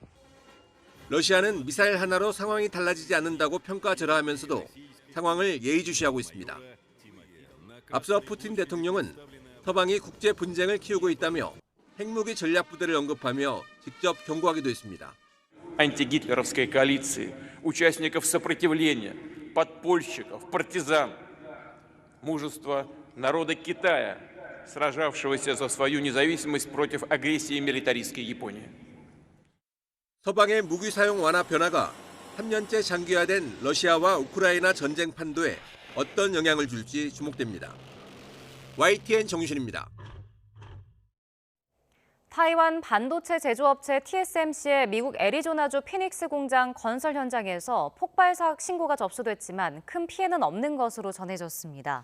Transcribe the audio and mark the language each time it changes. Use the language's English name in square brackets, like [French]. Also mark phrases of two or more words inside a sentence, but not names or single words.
[Korean] 러시아는 미사일 하나로 상황이 달라지지 않는다고 평가절하하면서도 상황을 예의주시하고 있습니다. 앞서 푸틴 대통령은 서방이 국제 분쟁을 키우고 있다며 핵무기 전략 부대를 언급하며 직접 경고하기도 했습니다. [Russian] антигитлеровской коалиции, участников сопротивления, подпольщиков, партизан, мужество народа Китая, сражавшегося за свою независимость против агрессии милитаристской Японии. [Korean] 서방의 무기 사용 완화 변화가 3년째 장기화된 러시아와 우크라이나 전쟁 판도에 어떤 영향을 줄지 주목됩니다. YTN 정유신입니다. 타이완 반도체 제조업체 TSMC의 미국 애리조나주 피닉스 공장 건설 현장에서 폭발 사고 신고가 접수됐지만 큰 피해는 없는 것으로 전해졌습니다.